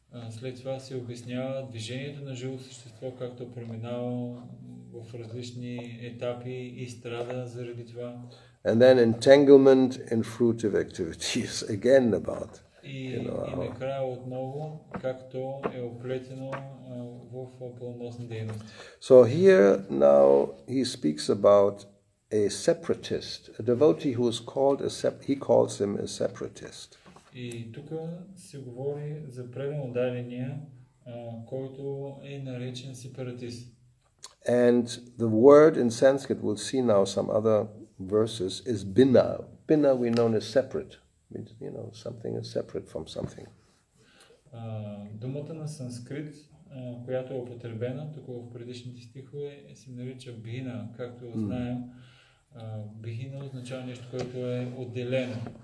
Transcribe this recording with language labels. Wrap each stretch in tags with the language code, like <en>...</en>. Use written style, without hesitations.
<bg>След това се обяснява движението на живото същество, както преминава в различни етапи и страда заради това.</bg> <en>And then entanglement in fruitive activities, again about.</en> <bg>И накрая отново, както е оплетено в плодоносни дейности.</bg> <en>So here now he speaks about a separatist, a devotee who is called he calls him a separatist.</en> <bg>И тук се говори за предан дадения, който е наречен сепаратист.</bg> <en>And the word in Sanskrit, we'll see now some other verses, is bina. Bina we know is separate. Means, something is separate from something.</en> <bg>Думата на санскрит, която е употребена тук в предишните стихове, се нарича бина, както знаем. Бина означава нещо, което е отделено.</bg>